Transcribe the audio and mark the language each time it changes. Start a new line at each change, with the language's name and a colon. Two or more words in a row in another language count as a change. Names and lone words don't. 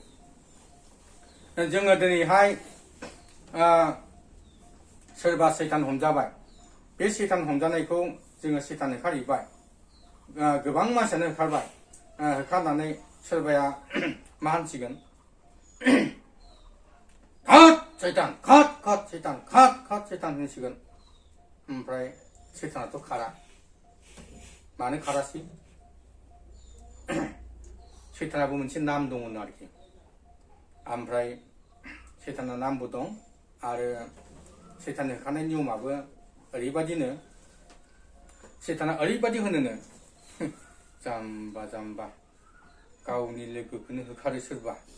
Bodo: जोङो दिनैहाय सोरबा सैतान हमजाबाय बे सैतान हमजानायखौ जोङो सैतान होखारहैबाय गोबां मानसियानो होखारबाय होखारनानै सोरबाया मा होनसिगोन खात सैतान खात खात सैतान खात खात सैतान होनसिगोन ओमफ्राय सैतानाथ' खारा मानो खारासै सैतानाबो मोनसे नाम दंमोन आरोखि ओमफ्राय सैताना नामबो दं आरो सैतान होखारनाय नियमाबो ओरैबादिनो सैताना ओरैबादि होनोनो जाम्बा जाम्बा गावनि लोगोखौनो होखारो सोरबा